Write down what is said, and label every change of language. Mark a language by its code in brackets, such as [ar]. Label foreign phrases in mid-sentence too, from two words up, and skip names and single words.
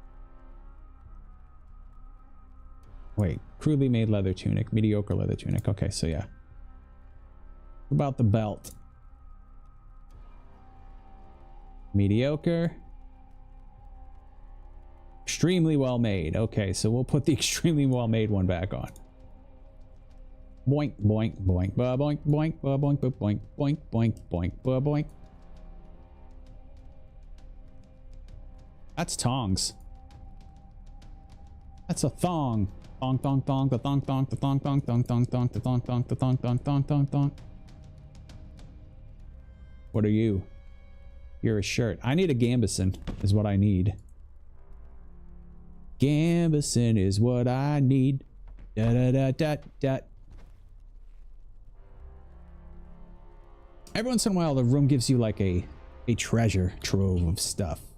[en] Wait, crudely made leather tunic, mediocre leather tunic. Okay, so yeah. What about the belt? Mediocre. Extremely well made. Okay, so we'll put the extremely well made one back on. Boink, boink, boink, ba boink, boink, ba boink, ba boink, boink, boink, boink, ba boink. That's tongs. That's a thong. Thong, thong, thong, the thong, thong, the thong, thong, thong, thong, thong, the thong, thong, the thong, thong, thong, thong, thong. What are you? You're a shirt. I need a gambeson, is what I need. Gambeson is what I need. Da da da da da. Every once in a while, the room gives you like a treasure trove of stuff.